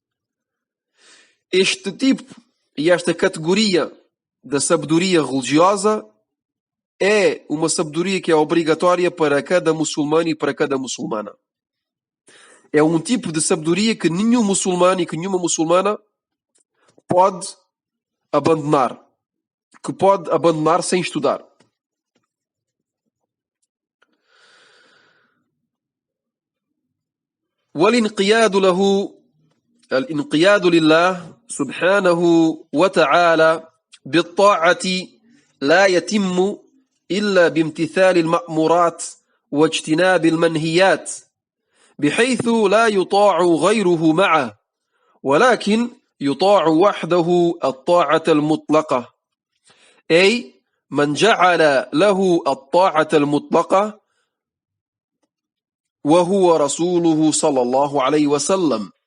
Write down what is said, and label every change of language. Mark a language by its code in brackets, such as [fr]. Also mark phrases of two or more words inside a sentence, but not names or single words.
[pt] Este tipo e esta categoria da sabedoria religiosa é uma sabedoria que é obrigatória para cada muçulmano e para cada muçulmana. É um tipo de sabedoria que nenhum muçulmano e que nenhuma muçulmana pode abandonar. Que pode abandonar sem estudar. [ar] والانقياد له الانقياد لله سبحانه وتعالى بالطاعة لا يتم إلا بامتثال المأمورات واجتناب المنهيات بحيث لا يطاع غيره معه ولكن يطاع وحده الطاعة المطلقة أي من جعل له الطاعة المطلقة وهو رسوله صلى الله عليه وسلم